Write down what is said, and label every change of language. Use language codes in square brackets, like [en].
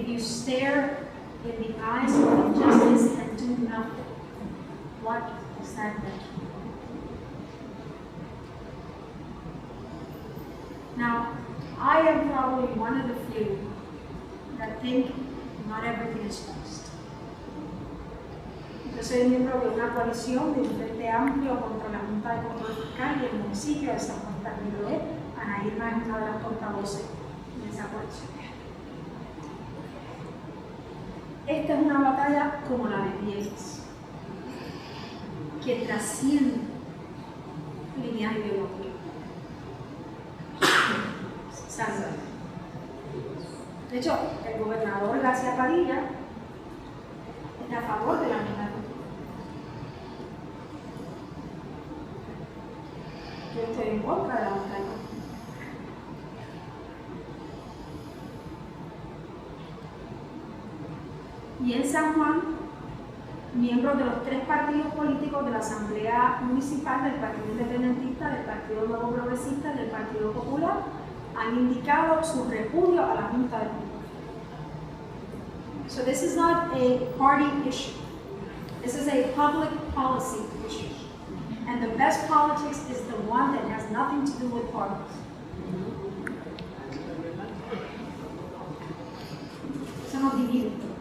[en] If you stare in the eyes of injustice and do nothing, what does that make you? Now, I am probably one of the few that think not everything is just. [es] Yo soy miembro de una coalición de un frente amplio contra la Junta de Control Fiscal y el municipio de San Juan Mayor. Ana Irma es una de las portavoces de esa coalición. Esta es una batalla como la de Pieles, que trasciende líneas ideológicas. De hecho, el gobernador García Padilla está a favor de la unidad. Yo estoy en contra de la unidad. Y en San Juan, miembros de los tres partidos políticos de la Asamblea Municipal, del Partido Independentista, del Partido Nuevo Progresista y del Partido Popular, han indicado su repudio a la Junta de Control. [en] So this is not a party issue. This is a public policy issue. And the best politics is the one that has nothing to do with parties. [es] Eso nos divide.